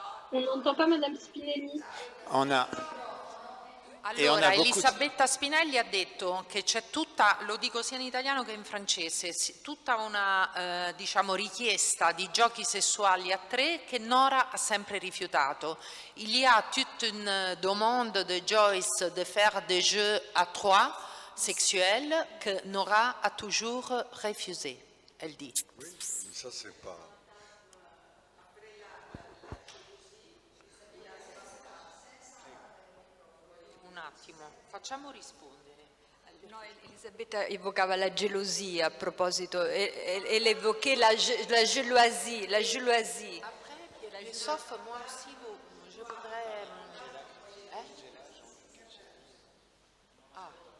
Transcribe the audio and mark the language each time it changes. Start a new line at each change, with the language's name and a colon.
French: On n'entend pas Madame Spinelli.
Italian: Allora, Elisabetta Spinelli ha detto che c'è tutta, lo dico sia in italiano che in francese, tutta una diciamo, richiesta di giochi sessuali a tre che Nora ha sempre rifiutato.
French: Il y a toute une demande de Joyce de faire des jeux à trois sexuels que Nora a toujours refusé, elle dit. Oui, ça c'est pas...
Italian: Un attimo, facciamo rispondere. No, Elisabetta evocava la gelosia a proposito,
French: elle évoquait la jalousie. Après, sauf moi aussi, je voudrais... Ah.